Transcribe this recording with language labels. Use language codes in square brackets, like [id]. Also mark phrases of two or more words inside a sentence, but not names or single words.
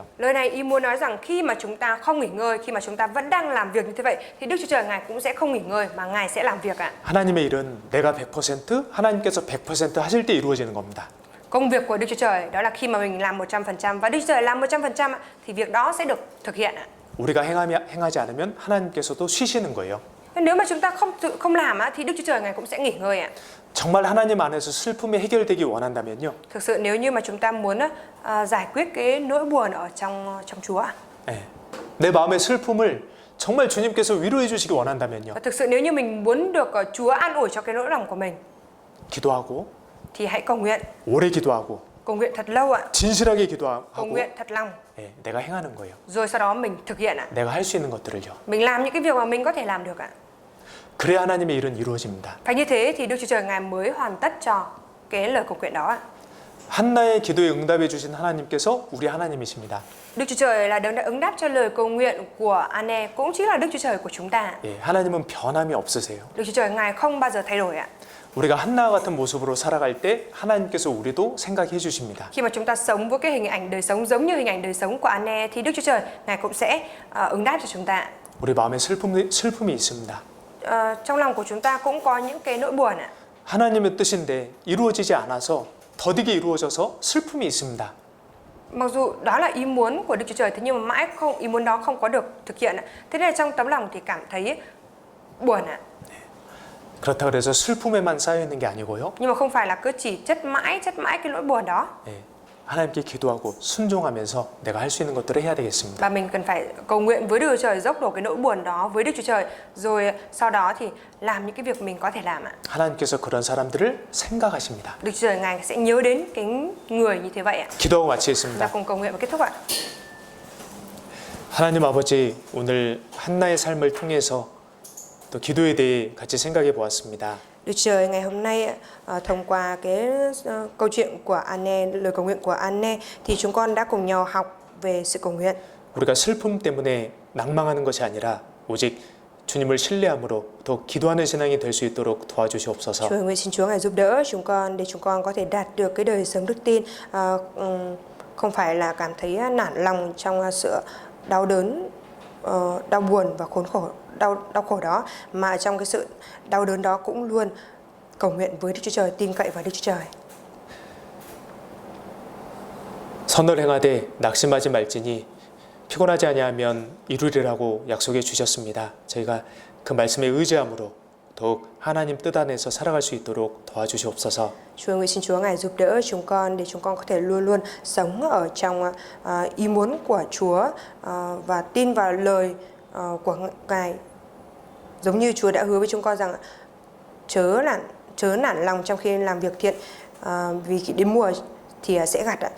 [vi] Lời này ý muốn nói rằng khi mà chúng ta không nghỉ ngơi, khi mà chúng ta vẫn đang làm việc như thế vậy thì Đức Chúa Trời Ngài cũng sẽ không nghỉ ngơi mà Ngài sẽ làm việc ạ. [ko] 하나님의 일은 내가 100%, 하나님께서 100% 하실 때 이루어지는 겁니다. [vi] Công việc của Đức Chúa Trời đó là khi mà mình làm 100% và Đức Chúa Trời làm 100% thì việc đó sẽ được thực hiện ạ. [ko] 우리가 행하지 않으면 하나님께서도 쉬시는 거예요. [vi] Nếu mà chúng ta không làm thì Đức Chúa Trời Ngài cũng sẽ nghỉ ngơi ạ. [ko] 정말 하나님 안에서 슬픔이 해결되기 원한다면요. [vi] Thực sự nếu như mà chúng ta muốn giải quyết cái nỗi buồn ở trong Chúa. [ko] 네. 내 마음의 슬픔을 정말 주님께서 위로해 주시기 원한다면요. [vi] Và thực sự nếu như mình muốn được Chúa an ủi cho cái nỗi lòng của mình [ko] 기도하고 [vi] thì hãy cầu nguyện. [ko] 오래 기도하고 [vi] Cầu nguyện thật lâu ạ. [ko] 진실하게 [vi] Cầu [ko] 기도하고 [vi] nguyện thật lòng. [ko] 네, 내가 행하는 거예요. [vi] Rồi sau đó mình thực hiện ạ. [ko] 내가 할 수 있는 것들을요. [vi] Mình làm những cái việc mà mình có thể làm được ạ. [ko] 그래야 하나님의 일은 이루어집니다. [vi] Phải như thế thì Đức Chúa Trời Ngài mới hoàn tất cho cái lời cầu nguyện đó ạ. [ko] 한나의 기도에 응답해 주신 하나님께서 우리 하나님이십니다. [vi] Đức Chúa Trời là đấng đã ứng đáp cho lời cầu nguyện của An-e, cũng chính là Đức Chúa Trời của chúng ta. [ko] 예, 하나님은 변함이 없으세요. [vi] Đức Chúa Trời Ngài không bao giờ thay đổi ạ. [ko] 우리가 한나와 같은 모습으로 살아갈 때 하나님께서 우리도 생각해 주십니다. [vi] Khi mà chúng ta sống với cái hình ảnh đời sống giống như hình ảnh đời sống của An-e thì Đức Chúa Trời Ngài cũng sẽ ứng đáp cho chúng ta. [ko] 우리 마음에 슬픔이 있습니다. [vi] Trong lòng của chúng ta cũng có những cái nỗi buồn ạ. [ko] 하나님의 뜻인데 이루어지지 않아서 더디게 이루어져서 슬픔이 있습니다. [vi] Mặc dù đó là ý muốn của Đức Chúa Trời thế nhưng mà mãi ý muốn đó không có được thực hiện ạ. Thế nên trong tấm lòng thì cảm thấy buồn ạ. [ko] 그렇다고 해서 슬픔에만 쌓여 있는 게 아니고요. [vi] Nhưng mà không phải là cứ chỉ chất mãi cái nỗi buồn đó. [ko] 예, 하나님께 기도하고 순종하면서 내가 할 수 있는 것들을 해야 되겠습니다. [vi] Và mình cần phải cầu nguyện với Đức Chúa Trời, dốc đổ cái nỗi buồn đó với Đức Chúa Trời, rồi sau đó thì làm những cái việc mình có thể làm ạ. [ko] 하나님께서 그런 사람들을 생각하십니다. [vi] Đức Chúa Trời Ngài sẽ nhớ đến cái người như thế vậy ạ. [ko] 기도하고 [vi] Chúng ta [ko] 마치겠습니다. [vi] cùng cầu nguyện và kết thúc ạ. [ko] 하나님 아버지, 오늘 한나의 삶을 통해서 또 기도에 대해 같이 생각해 보았습니다. [vi] Đức Trời ngày hôm nay thông qua cái câu chuyện của An-e, lời cầu nguyện của An-e thì chúng con đã cùng nhau học về sự cầu nguyện. [ko] 우리가 슬픔 때문에 낭망하는 것이 아니라 오직 주님을 신뢰함으로 더 기도하는 신앙이 될 수 있도록 도와주시옵소서. [vi] Chúa nguyện xin Chúa Ngài giúp đỡ chúng con để chúng con có thể đạt được cái đời sống đức tin, không phải là cảm thấy nản lòng trong sự đau đớn, đau buồn và khốn khổ, đau khổ đó, mà trong cái sự đau đớn đó cũng luôn cầu nguyện với Đức Chúa Trời, tin cậy vào Đức Chúa Trời. [ko] 선을 행하되 낙심하지 말지니 피곤하지 아니하면 이루리라고 약속해 주셨습니다. 저희가 그 말씀에 의지함으로 더욱 하나님 뜻 안에서 살아갈 수 있도록 도와주시옵소서. [vi] Chúa nguyện xin Chúa Ngài giúp đỡ chúng con để chúng con có thể luôn luôn sống ở trong ý muốn của Chúa và tin vào lời của Ngài, giống như Chúa đã hứa với chúng con rằng chớ nản lòng trong khi làm việc thiện, vì đến mùa thì sẽ gặt ạ.